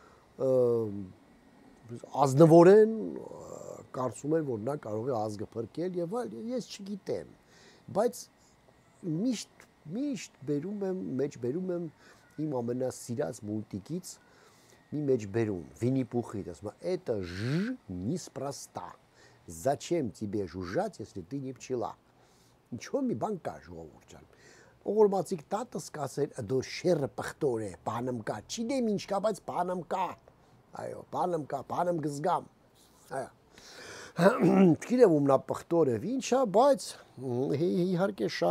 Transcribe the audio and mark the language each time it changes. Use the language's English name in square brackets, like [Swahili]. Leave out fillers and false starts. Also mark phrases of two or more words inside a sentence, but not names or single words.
[Armenian] ազնվորեն կարծում էր, որ նա կարող է ազգը փրկել եւ այլ, ես չգիտեմ, բայց միշտ մեջ բերում եմ իմ ամենասիրած մուլտիկից մի մեջ բերում, Վինի Պուխից, ասում է, [Russian] это ж неспроста. Зачем тебе жужжать, если ты не пчела? [Armenian] Ինչու՞ մի բան կա ժողովուրդ ջան։ Ողորմածիկ տատս կասեր, դու շերը պղտոր է, բանում կա, չգիտեմ ինչ կա, բայց բանում կա։ Այո, բանում կա, բանում գզգամ։ Այո։ Չգիտեմ ում նա պղտոր է, ինչա, բայց իհարկե